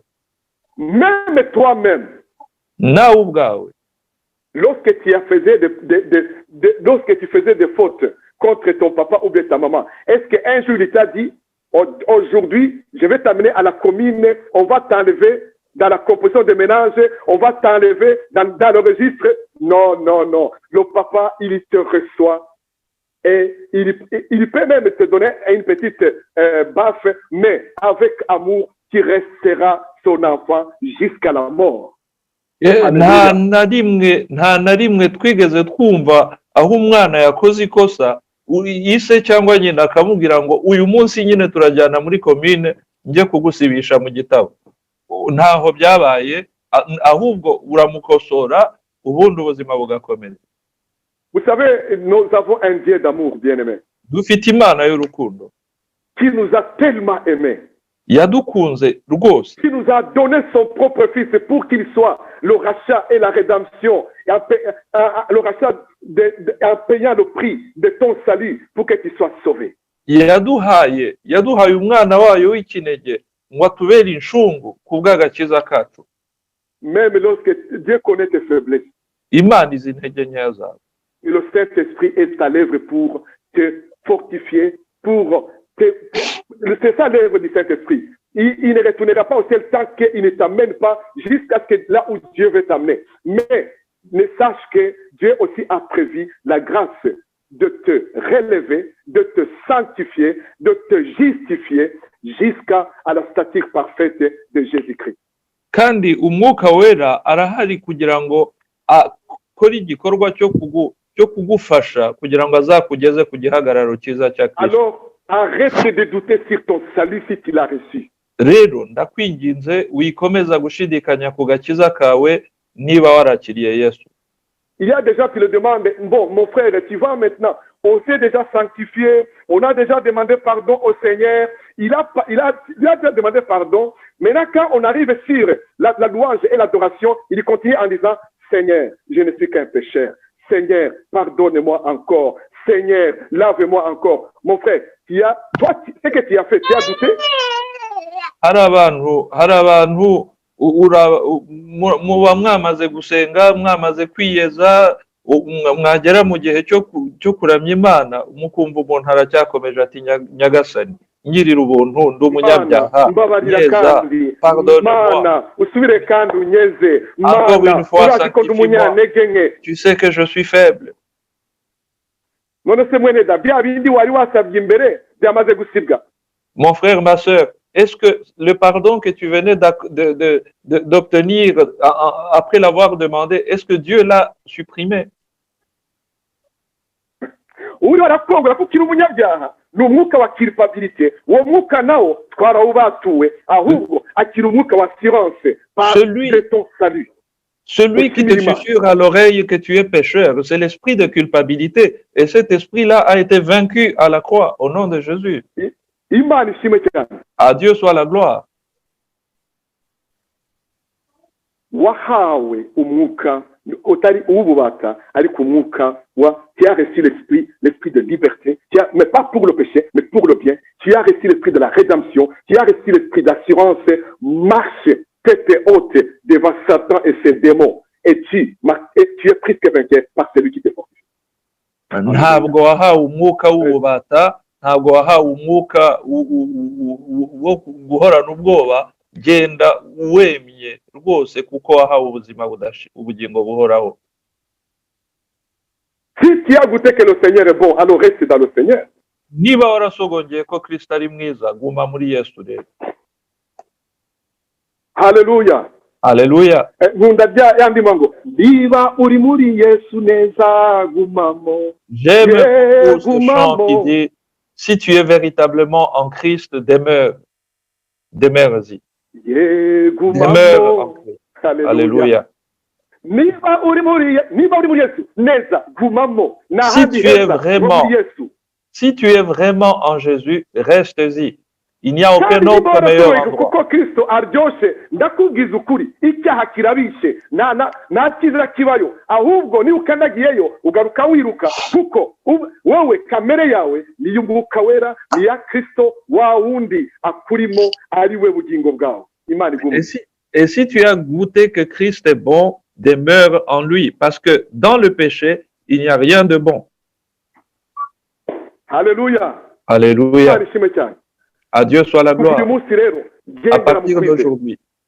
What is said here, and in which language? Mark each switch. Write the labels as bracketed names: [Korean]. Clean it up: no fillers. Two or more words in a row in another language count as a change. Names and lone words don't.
[French] Même toi-même. [Kinyarwanda] Nawe ubwawe. [French] Lorsque tu faisais des fautes contre ton papa ou bien ta maman, est-ce qu'un jour il t'a dit, aujourd'hui, je vais t'amener à la commune, on va t'enlever dans la composition de ménage, on va t'enlever dans le registre? Non. Le papa, il te reçoit. Et il peut même te donner une petite baffe, mais avec amour, tu resteras son enfant jusqu'à la mort. [Kinyarwanda] nta na rimwe twigeze twumva aho umwana yakoze ikosa ise cyangwa nyina akamubwira ngo uyu munsi nyine turajyana muri komine njye kugusibisha mu gitabo. Ntaho byabaye, ahubwo uramukosora ubundi ubuzima bugakomeza. [French] Vous savez, nous avons un Dieu d'amour, bien-aimé. [Kinyarwanda] Dufite Imana y'urukundo. [French] Qui nous a tellement aimés. [Kinyarwanda] Yadukunze rwose. [French] Qui nous a donné son propre fils pour qu'il soit le rachat et la rédemption, le rachat en payant le prix de ton salut pour que tu sois sauvé. [Kinyarwanda] Yaduhaye umwana wayo w'ikinege ngo atubere inshungu kubw'agakiza kacu. [French] Même lorsque Dieu connaît tes faiblesses. [Kinyarwanda] Imana izi intege nkeya zawe. [French] Le Saint-Esprit est à l'œuvre pour te fortifier, c'est ça l'œuvre du Saint-Esprit. Il ne retournera pas au ciel tant qu'il ne t'amène pas jusqu'à ce que là où Dieu veut t'amener. Mais ne sache que Dieu aussi a prévu la grâce de te relever, de te sanctifier, de te justifier jusqu'à la stature parfaite de Jésus-Christ. [Kinyarwanda] Kandi umwuka wera arahari kugira ngo akore igikorwa cyo kugufasha kugira ngo azakugeze ku gihagararo cyiza cya Kristo. [French] Alors, arrête de douter sur ton salut si tu l'as reçu. [Kinyarwanda] Rero ndakwinginze wikomeza gushidikanya ku gakiza kawe niba warakiriye Yesu. [French] Il y a des gens qui le demandent, bon, mon frère, tu vas maintenant, on s'est déjà sanctifié, on a déjà demandé pardon au Seigneur, il a déjà demandé pardon. Maintenant, quand on arrive sur la louange et l'adoration, il continue en disant, Seigneur, je ne suis qu'un pécheur. Seigneur, pardonne-moi encore. Seigneur, lave-moi encore. Mon frère, toi, ce que tu as fait, tu as douté? [Kinyarwanda] Hari abantu muba mwamaze gusenga, mwamaze kwiyeza, mwagera mu gihe cyo kuramya Imana, mukumva umuntu aracyakomeje ati Nyagasani, ngirira ubuntu, ndi umunyabyaha, nyeza, [French] pardonne-moi. [Kinyarwanda] Usubire kandi unyeze. [French] Encore une fois, sanctifie-moi. Tu sais que je suis faible. [Kinyarwanda] None se mwene da bya bindi wari wasabye imbere byamaze gusibwa. [French] Mon frère, ma sœur, est-ce que le pardon que tu venais d'obtenir après l'avoir demandé, est-ce que Dieu l'a supprimé? [Kinyarwanda] Uri warakongora ko kiri umunyabyaha ni umwuka wa culpabilité, uwo mwuka nawo twarawubatuwe, ahubwo akiri umwuka wa [French] assurance par de ton salut. Celui qui te [Kinyarwanda] Ushimira Imana. [French] susurre à l'oreille que tu es pécheur, c'est l'esprit de culpabilité. Et cet esprit-là a été vaincu à la croix au nom de Jésus. [Kinyarwanda] Imana ishimwe cyane. [French] À Dieu soit la gloire. [Kinyarwanda] Wahawe umwuka utari uw'ububata ariko umwuka [French] tu as reçu l'esprit de liberté, mais pas pour le péché, mais pour le bien. Tu as reçu l'esprit de la rédemption, tu as reçu l'esprit d'assurance. Marche tête haute devant Satan et ses démons. Et tu es plus que vainqueur par celui qui te fortifie. [Kinyarwanda] Ntabwo wahawe umwuka w'ububata, ntabwo wahawe umwuka wo guhorana ubwoba. Genda wemye rwose kuko wahawe ubugingo buhoraho. [French] Si tu as goûté que le Seigneur est bon, alors reste dans le Seigneur. [Kinyarwanda] Niba warasogongeye ko Kristo ari mwiza, guma muri Yesu rero. [French] Alléluia. Alléluia. [Kinyarwanda] Nkunda yandi mango. Niba uri muri Yesu neza gumamo. [French] J'aime beaucoup ce chant qui dit si tu es véritablement en Christ, demeure-y. Demeure en Christ. Alléluia. [Kinyarwanda] Niba uri muri Yesu neza gumamo. [French] Si tu es vraiment en Jésus, reste-y. Il n'y a aucun autre meilleur endroit. [Kinyarwanda] Kuko Kristo aryoshe ndakubwiza ukuri icyaha kirabishe nta cyiza kibayo ahubwo ni ukandagiyeyo ugaruka wiruka kuko wowe kamere yawe niyo umwuka wera ni ya Kristo wa wundi akurimo ari we bugingo bwawe. Imana igume. [French] Et si tu as goûté que Christ est bon, demeure en lui parce que dans le péché, il n'y a rien de bon. Alléluia. Alléluia. À Dieu soit la gloire. À partir d'aujourd'hui.